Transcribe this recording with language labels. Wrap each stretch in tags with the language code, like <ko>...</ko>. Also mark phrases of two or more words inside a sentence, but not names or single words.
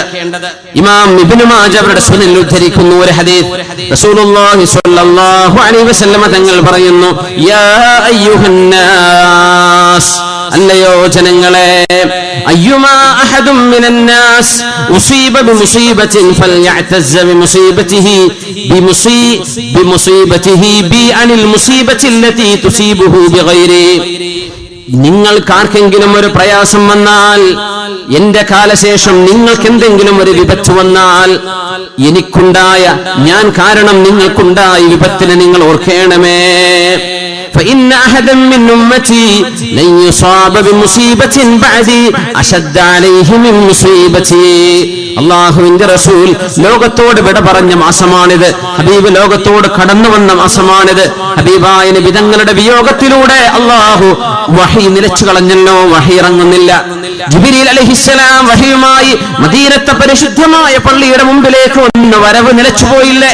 <ml>ഇമാം ഇബ്നു മാജ അവരുടെ സുനനിൽ ഉദ്ധരിക്കുന്ന ഒരു ഹദീസ്,</ml> <ar>رسول الله صلى الله عليه وسلم</ar> <ml>തങ്ങൾ പറയുന്നു,</ml> <ar>يا أيها الناس,</ar> <ml>അല്ലയോ ജനങ്ങളെ,</ml> <ar>أيما أحد من الناس أصيب بمصيبة فليتعز بمصيبته بي عن المصيبة التي تصيبه بغيري.</ar> <ml>നിങ്ങൾക്കാർക്കെങ്കിലും ഒരു പ്രയാസം വന്നാൽ, എന്റെ കാലശേഷം നിങ്ങൾക്ക് എന്തെങ്കിലും ഒരു വിപത്ത് വന്നാൽ, എനിക്കുണ്ടായ, ഞാൻ കാരണം നിങ്ങൾക്കുണ്ടായ വിപത്തിനെ നിങ്ങൾ ഓർക്കേണമേ.</ml> <ar>فإن أحدا من أمتي لن يصاب بمصيبة بعدي أشد عليه من مصيبتي.</ar> <ml>അള്ളാഹുവിന്റെ റസൂൽ ലോകത്തോട് വിട പറഞ്ഞ മാസമാണിത്. ഹബീബ് ലോകത്തോട് കടന്നു വന്ന മാസമാണിത്. ഹബീബായ നബി തങ്ങളുടെ വിയോഗത്തിലൂടെ അള്ളാഹു വഹി നിലച്ചു കളഞ്ഞല്ലോ, വഹി ഇറങ്ങുന്നില്ല. ജിബ്രീൽ അലൈഹിസ്സലാം വഹിയുമായി മദീനത്തെ പരിശുദ്ധമായ പള്ളിയുടെ മുമ്പിലേക്ക് ഒന്ന് വരവ് നിലച്ചുപോയില്ലേ?</ml>